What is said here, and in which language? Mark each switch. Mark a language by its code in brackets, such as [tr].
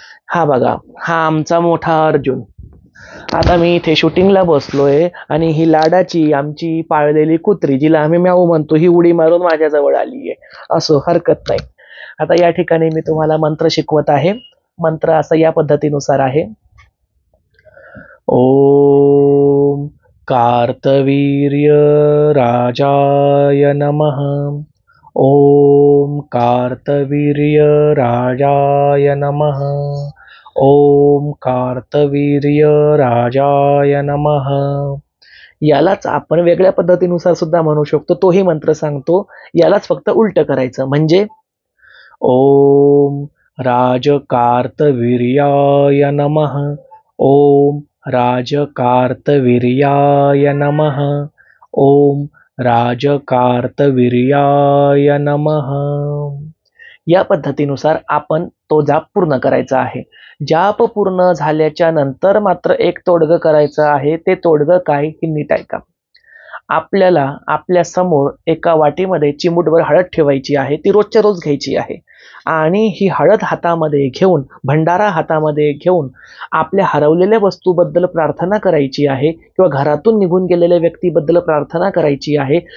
[mr] हा बघा, हा आमचा मोठा अर्जुन. आता मी इथे शूटिंगला बसलोय आणि ही लाडाची आमची पाळलेली कुत्री, जिला आम्ही म्याऊ म्हणतो, ही उडी मारून माझ्याजवळ आली आहे. असो, हरकत नाही. आता या ठिकाणी मी तुम्हाला मंत्र शिकवत आहे. मंत्र असा या पद्धतीनुसार आहे. [sa] ओम कार्तवीर्य राजाय नमः. ओम कार्तवीर्य राजाय नमः. ओम कार्तवीर्य राजाय नमः. [mr] यालाच आपण वेगळ्या पद्धतीनुसार सुद्धा म्हणू शकतो. तोही मंत्र सांगतो, यालाच फक्त उलट करायचं. [sa] म्हणजे ओम राजकार्तवीर्याय नमः. ओम राजकार्तवीर्याय नमः. ओम राजकार्तवीर्याय नमः. [mr] या पद्धतीनुसार आपण तो जाप पूर्ण करायचा आहे. जाप पूर्ण झाल्याच्या नंतर मात्र एक तोडगं करायचं आहे. ते तोडगं काय हे नीट ऐका. आपल्याला आपल्या समोर एका वाटीमध्ये चिमूटभर हळद ठेवायची आहे. ती रोजच्या रोज घ्यायची आहे. आणि ही हळद हातामध्ये घेऊन, भंडारा हातामध्ये घेऊन आपल्या हरवलेल्या वस्तूबद्दल प्रार्थना करायची आहे किंवा घरातून निघून गेलेल्या व्यक्तीबद्दल प्रार्थना करायची आहे.